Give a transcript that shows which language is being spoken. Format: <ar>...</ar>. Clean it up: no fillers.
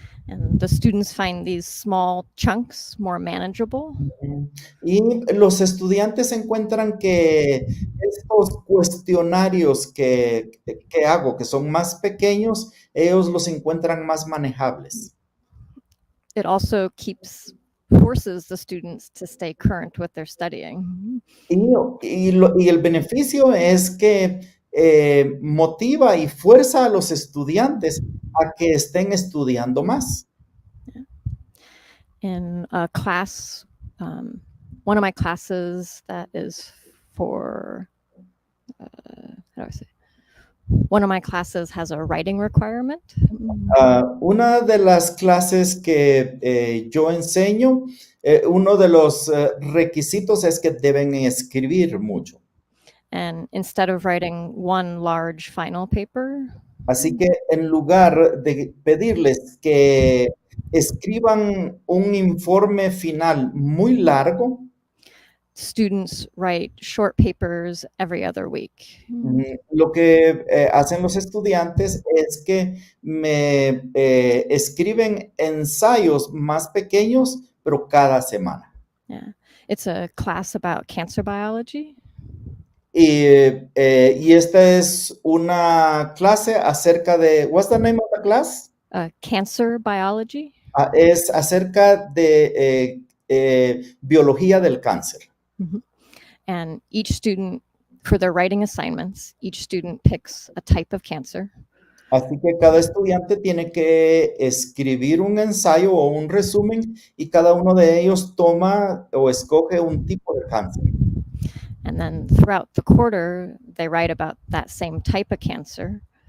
<en>And the students find these small chunks more manageable.</en> <es>Y los estudiantes encuentran que estos cuestionarios que hago, que son más pequeños, ellos los encuentran más manejables.</es> <en>It also forces the students to stay current with their studying.</en> <es>Y el beneficio es que motiva y fuerza a los estudiantes a que estén estudiando más.</es> <en>In a class, one of my classes that is for, one of my classes has a writing requirement.</en> <es>Una de las clases que yo enseño, uno de los requisitos es que deben escribir mucho.</es> <en>And instead of writing one large final paper,</en> <es>Así que en lugar de pedirles que escriban un informe final muy largo,</es> <en>students write short papers every other week.</en> <es>lo que hacen los estudiantes es que me escriben ensayos más pequeños, pero cada semana.</es> <en>Yeah, it's a class about cancer biology.</en> <es>Y esta es una clase acerca de,</es> <en>what's the name of the class? Cancer biology.</en> <es>Es acerca de biología del cáncer. Mm-hmm.</es> <en>And each student, for their writing assignments, each student picks a type of cancer.</en> <es>Así que cada estudiante tiene que escribir un ensayo o un resumen y cada uno de ellos toma o escoge un tipo de cáncer.</es> <en>And then throughout the quarter, they write about that same type of cancer.</en>